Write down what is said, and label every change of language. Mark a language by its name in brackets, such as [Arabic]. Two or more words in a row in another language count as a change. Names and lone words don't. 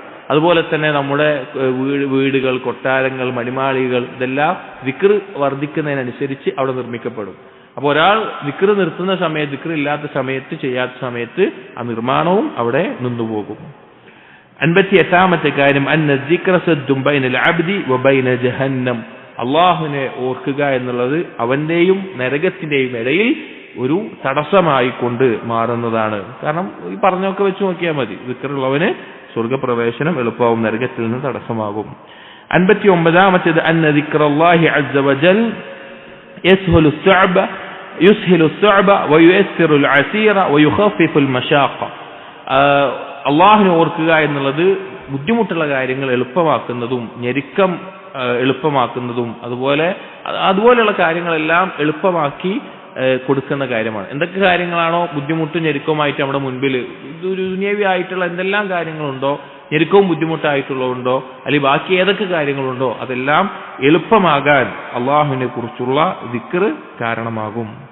[Malayalam] അതുപോലെ തന്നെ നമ്മുടെ വീടുകൾ, കൊട്ടാരങ്ങൾ, മണിമാളികൾ, ഇതെല്ലാം ദിക്ർ വർദ്ധിക്കുന്നതിനനുസരിച്ച് അവിടെ നിർമ്മിക്കപ്പെടും. അപ്പോൾ ഒരാൾ ദിക്ർ നിർത്തുന്ന സമയത്ത്, ദിക്ർ ഇല്ലാത്ത സമയത്ത്, ചെയ്യാത്ത സമയത്ത് ആ നിർമ്മാണവും അവിടെ നിന്നുപോകും. [Arabic] 58 കാര്യം അന്ന الذِّكْرَ سَدٌّ بَيْنَ الْعَبْدِ وَبَيْنَ جَهَنَّمَ. [Malayalam] അള്ളാഹുവിനെ ഓർക്കുക എന്നുള്ളത് അവന്റെയും നരകത്തിന്റെയും ഇടയിൽ ഒരു തടസ്സമായി കൊണ്ട് മാറുന്നതാണ്. കാരണം ഈ പറഞ്ഞൊക്കെ വെച്ച് നോക്കിയാൽ മതി, ദിക്റുള്ളവന് സ്വർഗപ്രവേശനം എളുപ്പമാവും, നരകത്തിൽ നിന്ന് തടസ്സമാകും. [Arabic] 59 أن ذكر الله عز وجل يسهل الصعب وييسر العسير ويخفف المشاق. [Malayalam] അള്ളാഹുവിനെ ഓർക്കുക എന്നുള്ളത് ബുദ്ധിമുട്ടുള്ള കാര്യങ്ങൾ എളുപ്പമാക്കുന്നതും ഞെരുക്കം എളുപ്പമാക്കുന്നതും അതുപോലെയുള്ള കാര്യങ്ങളെല്ലാം എളുപ്പമാക്കി കൊടുക്കുന്ന കാര്യമാണ്. എന്തൊക്കെ കാര്യങ്ങളാണോ ബുദ്ധിമുട്ടും ഞെരുക്കവുമായിട്ട് നമ്മുടെ മുൻപിൽ ദുനിയവി ആയിട്ടുള്ള എന്തെല്ലാം കാര്യങ്ങളുണ്ടോ, ഞെരുക്കവും ബുദ്ധിമുട്ടായിട്ടുള്ളതുണ്ടോ, അല്ലെങ്കിൽ ബാക്കി ഏതൊക്കെ കാര്യങ്ങളുണ്ടോ അതെല്ലാം എളുപ്പമാകാൻ അള്ളാഹുവിനെ കുറിച്ചുള്ള ദിക്ർ കാരണമാകും.